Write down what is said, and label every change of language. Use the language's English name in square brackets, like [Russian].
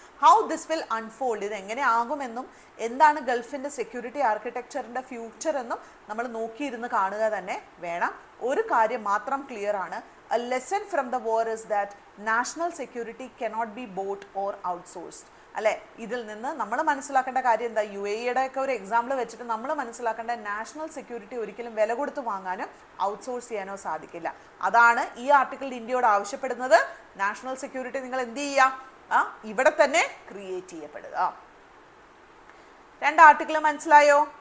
[English] how this will unfold, [Malayalam] ഇത് എങ്ങനെ ആകുമെന്നും എന്താണ് ഗൾഫിൻ്റെ സെക്യൂരിറ്റി ആർക്കിടെക്ചറിൻ്റെ ഫ്യൂച്ചർ എന്നും നമ്മൾ നോക്കിയിരുന്ന് കാണുക തന്നെ വേണം. ഒരു കാര്യം മാത്രം ക്ലിയർ ആണ്, [English] a lesson from the war is that national security cannot be bought or outsourced. [Malayalam] അല്ലെ, ഇതിൽ നിന്ന് നമ്മൾ മനസ്സിലാക്കേണ്ട കാര്യം എന്താ? UAE ഒക്കെ ഒരു എക്സാമ്പിൾ വെച്ചിട്ട് നമ്മൾ മനസ്സിലാക്കേണ്ട നാഷണൽ സെക്യൂരിറ്റി ഒരിക്കലും വില കൊടുത്ത് വാങ്ങാനോ ഔട്ട്സോഴ്സ് ചെയ്യാനോ സാധിക്കില്ല. അതാണ് ഈ ആർട്ടിക്കിൾ ഇന്ത്യയോട് ആവശ്യപ്പെടുന്നത്. നാഷണൽ സെക്യൂരിറ്റി നിങ്ങൾ എന്ത് ചെയ്യുക? ഇവിടെ തന്നെ ക്രിയേറ്റ് ചെയ്യപ്പെടുക. 2 ആർട്ടിക്കിൾ മനസ്സിലായോ?